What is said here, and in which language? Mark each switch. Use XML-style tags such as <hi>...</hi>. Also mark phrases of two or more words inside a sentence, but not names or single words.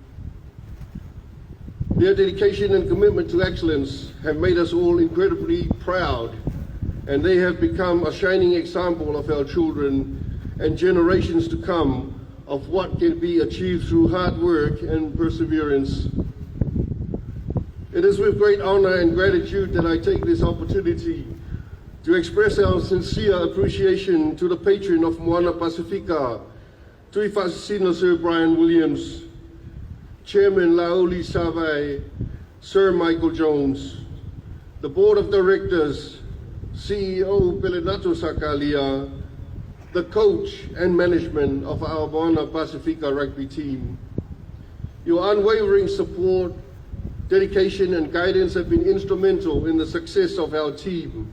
<en>Their dedication and commitment to excellence have made us all incredibly proud, and they have become a shining example of our children and generations to come of what can be achieved through hard work and perseverance. It is with great honor and gratitude that I take this opportunity to express our sincere appreciation to the patron of Moana Pasifika, Tui Whasisino Sir Brian Williams, Chairman Laoli Savai, Sir Michael Jones, the Board of Directors, CEO Pelenato Sakalia, the coach and management of our Moana Pasifika rugby team. Your unwavering support, dedication and guidance have been instrumental in the success of our team.</en>